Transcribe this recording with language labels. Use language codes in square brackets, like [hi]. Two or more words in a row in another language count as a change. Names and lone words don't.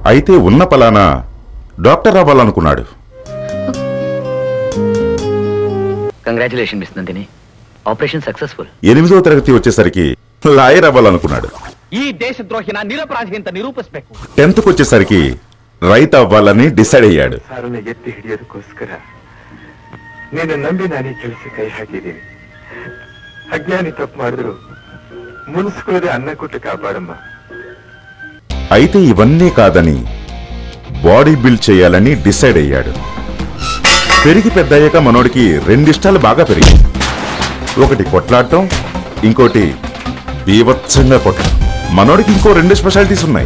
[te] అయితే ఉన్న పలానా డాక్టర్ అవ్వాలనుకున్నాడు. కంగ్రాచులేషన్ మిస్ నందిని, ఆపరేషన్ సక్సెస్ఫుల్. 8వ తరగతి వచ్చేసరికి లాయర్ అవ్వాలనుకున్నాడు. [kn] ಈ ದೇಶದ್ರೋಹಿನ ನಿರಪರಾಧಿ ಅಂತ ನಿರೂಪಿಸಬೇಕು. [te] 10th వచ్చేసరికి రైతు అవ్వాలని డిసైడ్ అయ్యాడు. [kn] ಸಾರನ್ನ ಎತ್ತಿ ಹಿಡಿಯೋದಕ್ಕೋಸ್ಕರ ನೀನು ನಂಬಿ ನಾನೇ ಕೆಲಸ ಕೈ ಹಾಕಿದ್ದೀನಿ. ಅಜ್ಞಾನಿ ತಪ್ಪು ಮಾಡಿದ್ರು ಮುನ್ಸ್ಕೊಳ್ಳದೆ ಅನ್ನ ಕೊಟ್ಟು ಕಾಪಾಡಮ್ಮ. [te] అయితే ఇవన్నీ కాదని బాడీ బిల్డ్ చేయాలని డిసైడ్ అయ్యాడు. పెరిగి పెద్దయ్యాక మనోడికి 2 ఇష్టాలు బాగా పెరిగాయి. ఒకటి కొట్లాడటం, ఇంకోటి బీభత్సంగా కొట్టడం. మనోడికి ఇంకో 2 స్పెషాలిటీస్ ఉన్నాయి.